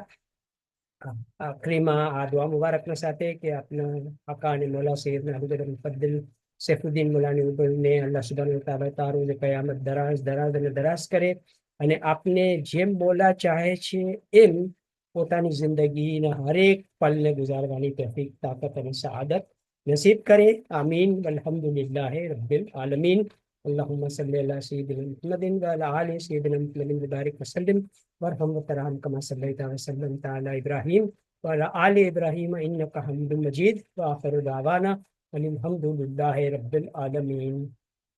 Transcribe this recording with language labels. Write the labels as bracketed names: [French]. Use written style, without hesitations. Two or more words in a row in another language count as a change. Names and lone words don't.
[Gujarati] આખરીમાં આ દુઆ મુબારકના સાથે કે આપના આકા અને મૌલા સૈયદના અબુ બકર મુફદ્દલ સૈફુદ્દીન મૌલાની ઉંમરને અલ્લાહ [Arabic] سبحانه وتعالى [Gujarati] તારુલ કયામત દરાજ દરાજ અને દરાજ કરે અને આપને જેમ મૌલા ચાહે છે એમ પોતાની જિંદગીના હરેક પલને ગુજારવાની તૌફીક તાકાત અને સઆદત નસીબ કરે. [Arabic] آمين والحمد لله رب العالمين. اللهم صل على سيدنا محمد وعلى آل سيدنا محمد وبارك وسلم وارحم وترحم كما صليت وسلمت على إبراهيم وعلى آل إبراهيم إنك حميد مجيد وآخر دعوانا أن الحمد لله رب العالمين.